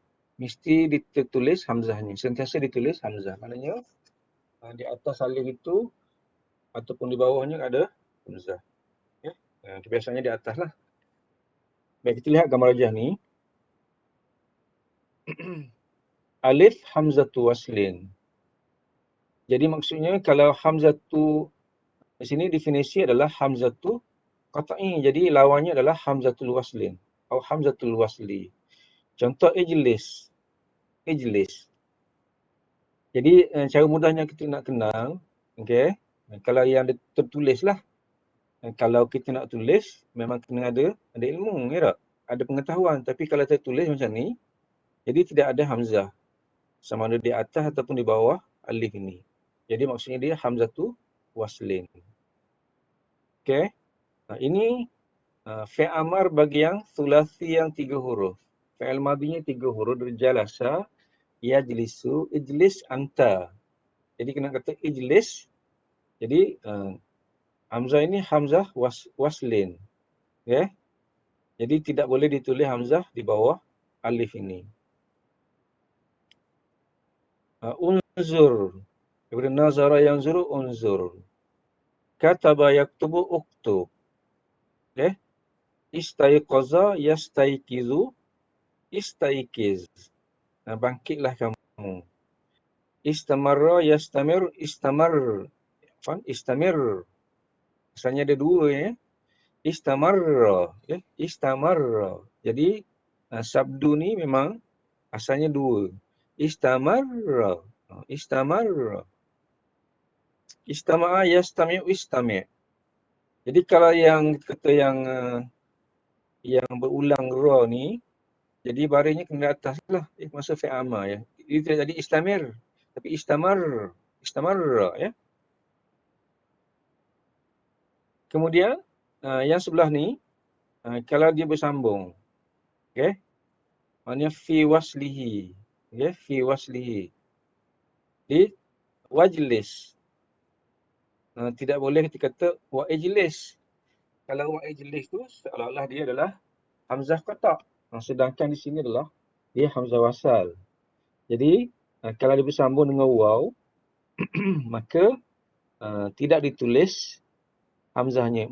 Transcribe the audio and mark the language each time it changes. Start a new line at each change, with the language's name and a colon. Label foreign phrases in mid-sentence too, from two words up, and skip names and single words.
Malay: Mesti ditulis hamzahnya. Sentiasa ditulis hamzah. Maknanya di atas alif itu ataupun di bawahnya ada hamzah. Okay. Biasanya di atas lah. Baik, kita lihat gambar rajah ni.
Arabic: Alif hamzatu waslin.
Malay: Jadi maksudnya kalau hamzatu di sini definisi adalah
Arabic: hamzatu qat'i.
Malay: Jadi lawannya adalah
Arabic: hamzatul waslin
Malay: atau
Arabic: hamzatul wasli. Contoh ijlis. Ijlis.
Malay: Jadi cara mudahnya kita nak kenal, okey. Kalau yang tertulis lah. Kalau kita nak tulis memang kena ada ilmu, ya tak? Ada pengetahuan. Tapi kalau tertulis macam ni, jadi tidak ada hamzah. Sama ada di atas ataupun di bawah alif ini. Jadi maksudnya dia
Arabic: hamzatu waslin.
Malay: Okey. Ini
Arabic: fi'il amar
Malay: bagi yang sulasi yang 3 huruf. Fi'il madinya 3 huruf dari
Arabic: jalasa, yajlisu, ijlis, anta.
Malay: Jadi kena kata ijlis. Jadi hamzah ini
Arabic: hamzah waslin.
Malay: Okay. Jadi tidak boleh ditulis hamzah di bawah alif ini.
Arabic: Unzur. Daripada nazara yanzuru, unzur. Kataba yaktubu, uktub.
Malay: Okay.
Arabic: Istaiqaza yastaiqizu, istaiqiz.
Malay: Bangkitlah kamu.
Arabic: Istamarra yastamir, istamar. Istamir.
Malay: Asalnya ada 2 ya.
Arabic: Istamarra, ya. Istamarra.
Malay: Jadi sabdu ni memang asalnya 2.
Arabic: Istamarra. Istamarra. Istama'a yastami'u, istami'.
Malay: Jadi kalau yang kata yang berulang ra ni, jadi barisnya kena atas lah. Maksud
Arabic: fi'il amar
Malay: ya. Dia tidak jadi istamir, tapi istamar.
Arabic: Istamarra, ya.
Malay: Kemudian yang sebelah ni, kalau dia bersambung, okey, maknanya
Arabic: fi waslihi,
Malay: okey,
Arabic: fi waslihi, di wajlis,
Malay: tidak boleh kita kata
Arabic: wa ijlis.
Malay: Kalau
Arabic: wa ijlis
Malay: tu seolah-olah dia adalah
Arabic: hamzah qata',
Malay: sedangkan di sini adalah dia
Arabic: hamzah wasal.
Malay: Jadi kalau dia bersambung dengan waw, maka tidak ditulis hamzahnya.